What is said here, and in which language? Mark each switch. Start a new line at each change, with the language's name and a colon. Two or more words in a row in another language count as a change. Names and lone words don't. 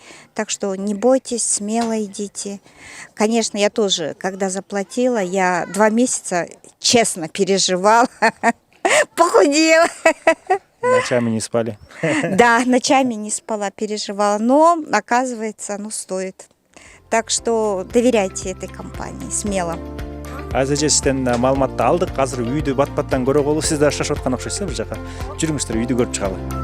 Russian: Так что не бойтесь, смело идите. Конечно, я тоже, когда заплатила, я 2 месяца честно переживала, похудела. Ночами не спали? Да, ночами не спала, переживала, но оказывается, стоит. Так что доверяйте этой компании, смело.
Kyrgyz: Азыр сизден маалыматты алдык. Азыр үйдү бат-баттан көрө болу. Сиз да шашып аткан окшойсуз бир жака. Жүрүңүздөр, үйдү көрүп чыгалы.